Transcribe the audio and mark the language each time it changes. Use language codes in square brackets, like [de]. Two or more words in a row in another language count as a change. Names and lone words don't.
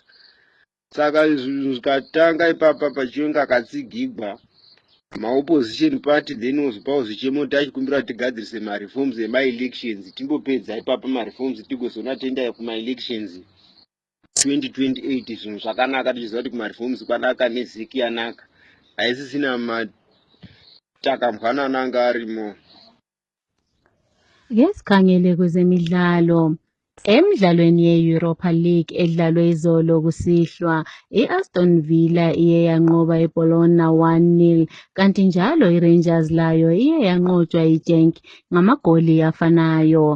[sn] Saka zvinhu zvikatanga ipapa pachiwenga akatsigigwa maopposition party then wozopawo zvichemoti achikumbira tigadzirise mareforms emaelections timbopedza ipapa mareforms tigozoona tenda kumaelections 2028 zvinhu zvakanaka tichiziva kuti kumareforms kwanaka nezeki yanaka haisisina matakamhwanana anga arimo. [nd] Ke sikhangele kwezemidlalo. Emidlalweni ye-Europa League edlalwe izolo kusihlwa, i-Aston Villa iye yanqoba iBologna 1-0, kanti njalo iRangers layo iye yanqotshwa iGenk ngamagoli afanayo.